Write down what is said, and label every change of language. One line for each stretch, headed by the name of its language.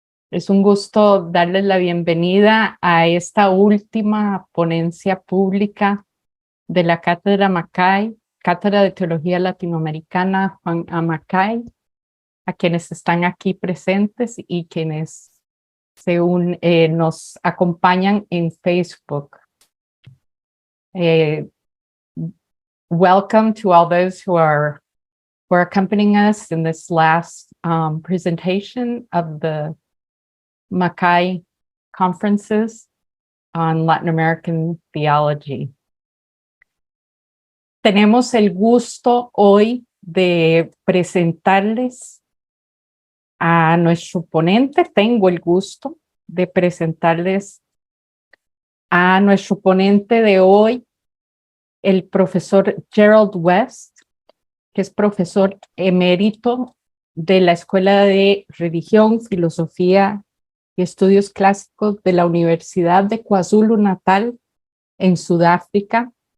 Spanish: Es un gusto darles la bienvenida a esta última ponencia pública de la Cátedra Mackay, Cátedra de Teología Latinoamericana Juan a Mackay, a quienes están aquí presentes y quienes nos acompañan en Facebook.
English: Welcome to all those who are accompanying us in this last presentation of the Mackay conferences on Latin American theology.
Spanish: Tenemos el gusto hoy de presentarles a nuestro ponente. Tengo el gusto de presentarles a nuestro ponente de hoy, el profesor Gerald West, que es profesor emérito de la Escuela de Religión, Filosofía y Estudios Clásicos de la Universidad de KwaZulu-Natal en Sudáfrica.